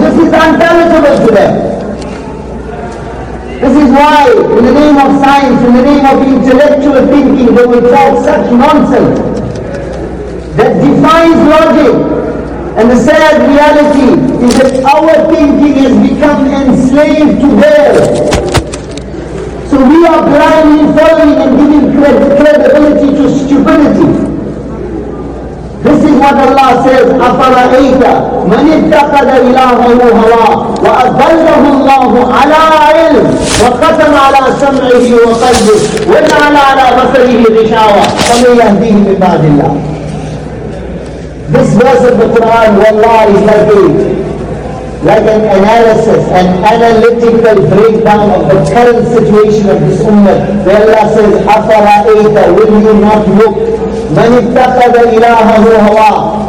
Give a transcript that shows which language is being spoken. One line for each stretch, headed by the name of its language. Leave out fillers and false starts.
English: This is unintelligible to them. This is why, in the name of science, in the name of intellectual thinking, they will talk such nonsense that defies logic. And the sad reality is that our thinking has become enslaved to theirs. So we are blindly following and giving credibility to stupidity.
Arabic: This is what Allah says, أَفَرَأَيْتَ مَنِ اتَّقَدَ إِلَاهُ هَوَىٰ وَأَضَلَّهُ اللَّهُ عَلَىٰ عِلْمٍ وَقَتَمَ عَلَىٰ سَمْعِهِ وَقَلْبِهِ وَجَعَلَ عَلَىٰ بَصَرِهِ غِشَاوَةً فَمَن يَهْدِيهِ مِن بَعْدِ اللَّهِ.
English: This verse of the Quran, wallah, is like an analysis, an analytical breakdown of the current situation of this ummah, where Allah says, أَفَرَأَيْتَ, will you not look?
Arabic: مَنْ اتَّقَدَ إِلَاهَهُ هَوَىٰ.